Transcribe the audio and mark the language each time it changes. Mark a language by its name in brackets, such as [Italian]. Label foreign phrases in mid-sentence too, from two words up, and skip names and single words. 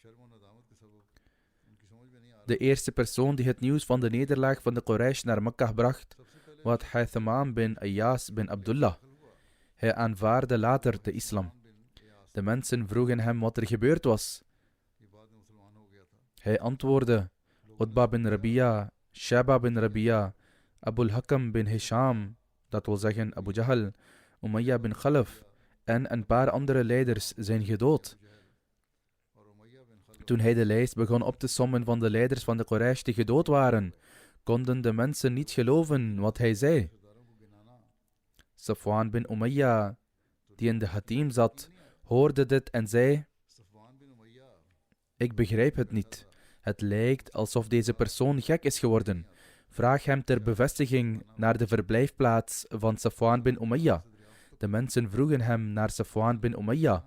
[Dutch] De eerste persoon die het nieuws van de nederlaag van de Quraysh naar Mekka bracht, was Haytham bin Ayyas bin Abdullah. Hij aanvaarde later de islam. De mensen vroegen hem wat er gebeurd was. Hij antwoordde: Utba bin Rabia, Shaba bin Rabia, Abul Hakam bin Hisham, dat wil zeggen Abu Jahl, Umayya bin Khalaf en een paar andere leiders zijn gedood. Toen hij de lijst begon op te sommen van de leiders van de Quraysh die gedood waren, konden de mensen niet geloven wat hij zei. Safwan bin Umayya, die in de hatim zat, hoorde dit en zei: Ik begrijp het niet. Het lijkt alsof deze persoon gek is geworden. Vraag hem ter bevestiging naar de verblijfplaats van Safwan bin Umayya. De mensen vroegen hem naar Safwan bin Umayya.